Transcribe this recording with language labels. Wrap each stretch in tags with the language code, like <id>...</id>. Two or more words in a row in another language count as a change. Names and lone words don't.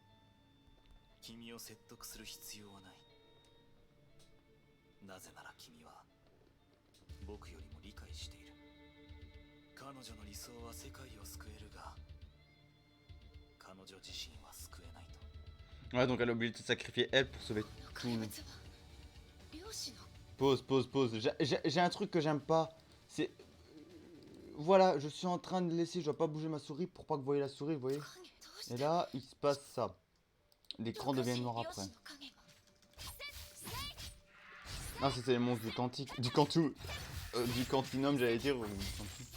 <ja>君を説得する必要はない。なぜなら君は僕よりも理解している。彼女の理想は世界を救えるが、彼女自身は救えないと。</ja> <fr>Ouais, donc elle a oublié de se sacrifier elle pour sauver</fr> <ja>こ</ja> <fr>tout.</fr> <ja>の怪物は漁師の</ja> <fr>Pause, pause, pause. J'ai un truc que j'aime pas. C'est. Voilà, je suis en train de laisser. Je dois pas bouger ma souris pour pas que vous voyez la souris, vous voyez.</fr> <ja>影。どうして</ja> <fr>Et là, il se passe ça. L'écran</fr> <ja>どうかし</ja> <fr>devient noir</fr> <ja>漁</ja> <fr>après.</fr> <ja>師の影が。</ja> <fr>Ah, c'était les monstres du Cantique. Du Cantou. Du Cantinum, j'allais dire. Du Cantou.</fr>